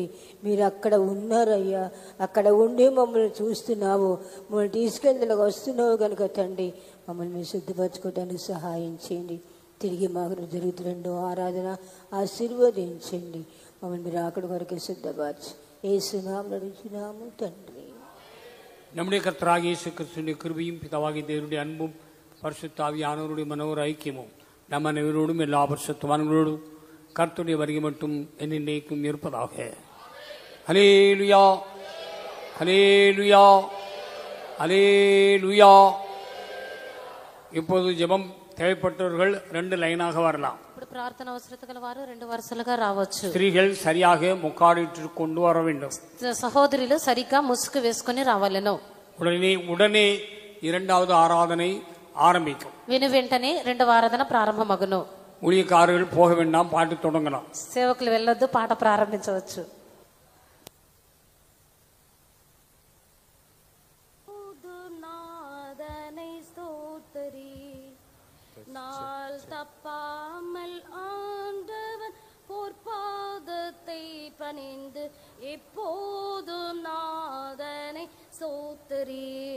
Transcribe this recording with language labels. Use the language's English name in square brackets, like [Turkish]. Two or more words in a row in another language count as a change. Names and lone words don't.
[Telugu] మీరు అక్కడ ఉన్నారయ్యా, అక్కడ ఉండి మమ్మల్ని చూస్తున్నావు, మమ్మల్ని తీసుకెళ్ళడానికి వస్తున్నావు కనుక తండ్రి మమ్మల్ని మీరు శుద్ధిపరచుకోవడానికి సహాయం చేయండి. తిరిగి మాకు జరుగుతున్న ఆరాధన ఆశీర్వదించండి. మమ్మల్ని మీరు అక్కడ వరకు సిద్ధపరచు. యేసునామములో అడుగుచున్నాము తండ్రి. [Tamil] நம்முடைய கர்த்தராகிய இயேசு கிறிஸ்துவின் கிருபையும் பிதாவாகிய தேவனுடைய அன்பும் பரிசுத்த ஆவியானவருடைய மனோர ஐக்கியமும் நம்ம அனைவரோடும் எல்லா பரிசுத்தவான்களோடும் கர்த்தருடைய வருகை மட்டும் என்னைக்கும் இருப்பதாக. ஹல்லேலூயா, ஹல்லேலூயா, ஹல்லேலூயா. இப்போது ஜெபம் தேவைப்பட்டவர்கள் 2 லைனாக வரலாம். [Telugu] ఇప్పుడు ప్రార్థన అవసరత గల వారు 2 వరుసలుగా రావచ్చు. [Tamil] ஸ்திரீகள் சரியாக முக்காடிட்டு கொண்டு வர வேண்டும். [Telugu] సహోదరులు సరిగ్గా ముసుగు వేసుకొని రావాలను. [Tamil] உடனே இரண்டாவது ஆராதனை ஆரம்பிக்கும். [Telugu] విను వెంటనే 2వ ఆరాధన ప్రారంభమగును. [Tamil] ஊழியக்காரர்கள் போக வேண்டாம், பாட்டு தொடங்கலாம். [Telugu] సేవకులు వెళ్ళొద్దు, పాట ప్రారంభించవచ్చు. [Tamil] நாள் தப்பாமல் ஆண்டவன் பொற்பாதத்தை பணிந்து எப்போதும் நான் சோத்தரி.